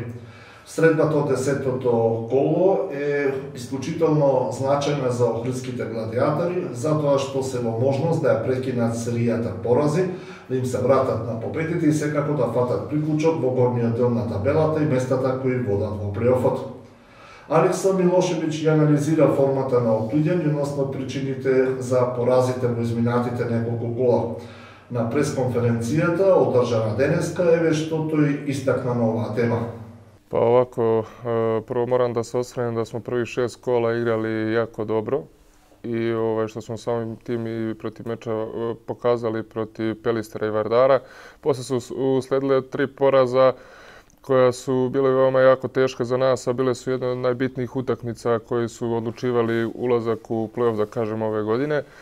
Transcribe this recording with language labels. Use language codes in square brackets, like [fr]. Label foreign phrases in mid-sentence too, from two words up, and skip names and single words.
[mk] Средбата од 10-тото коло е исклучително значајна за охридските гладиатори, затоа што се во можност да ја прекинат серијата порази, да им се вратат на победите и секако да фатат приклучок во горниот дел на табелата и местата кои водат во плейофот. Алекса Милошевиќ ја анализира формата на оттуѓање, односно причините за поразите во изминатите неколку кола. На пресконференцијата одржана денеска еве што тој истакна на оваа тема. [sr] Pa ovako, prvo moram da se osvrnem da smo prvih 6 kola igrali jako dobro i što smo samim tim i protiv meča pokazali protiv Pelistera i Vardara. Posle su usledile 3 poraza koja su bile veoma jako teške za nas, a bile su jedne od najbitnijih utakmica koji su odlučivali ulazak u play-off, da kažem, ove godine.